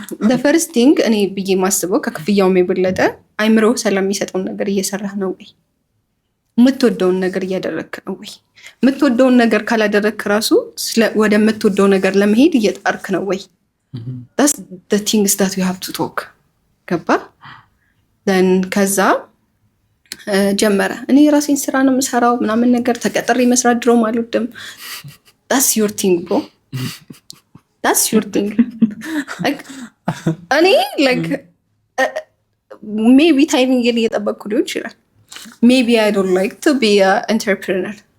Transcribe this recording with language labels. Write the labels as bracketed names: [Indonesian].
[English] the first thing [Amharic] እኔ ብዬ ማስበው ከክፍያውም የበለጠ አይምሮ ሰላም የሚሰጠውን ነገር እየሰራህ ነው ወይ? የምትወደውን ነገር እያደረግክ ነው ወይ? የምትወደውን ነገር ካላደረግክ ራሱ ወደ የምትወደው ነገር ለመሄድ እየጣርክ ነው ወይ? [English] that's the things that you have to talk [Amharic] ገባ? [English] then [Amharic] ከዛ ጀመረ እኔ የራሴን ስራ ነው የምሰራው ምናምን ነገር ተቀጥሬ መስራት ድሮም አልወድም። [English] that's your thing bro, that's your thing like እኔ like maybe timing [Amharic] እየጠበቅኩ ሊሆን ይችላል። [English] maybe I don't like to be an entrepreneur,